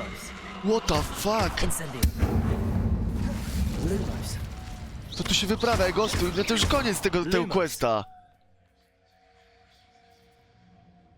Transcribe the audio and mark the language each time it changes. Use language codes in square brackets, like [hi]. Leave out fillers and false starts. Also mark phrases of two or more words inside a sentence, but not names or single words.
[en] What the fuck? [la] Incendio. Lumos. [pl] Co tu się wyprawia, gostu? No to już koniec tego questa.